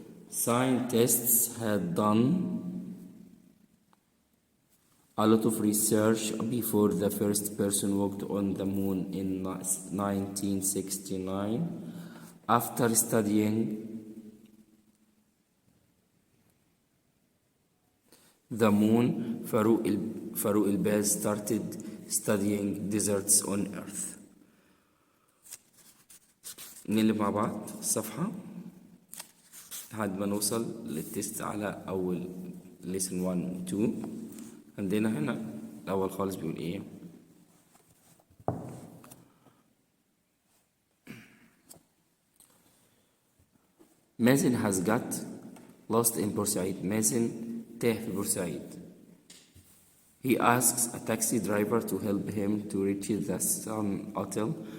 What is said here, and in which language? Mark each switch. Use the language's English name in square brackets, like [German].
[English] Scientists had done a lot of research before the first person walked on the moon in 1969. After studying the moon, Farouk el-Baz started studying deserts on Earth. [Arabic] نقلب مع بعض الصفحة لحد ما نوصل للتست على أول lesson 1 و 2. عندنا هنا الأول خالص بيقول إيه؟ مازن [English] has got lost in [Arabic] بورسعيد. مازن تاه في بورسعيد. [English] He asks a taxi driver to help him to reach the Sun Hotel.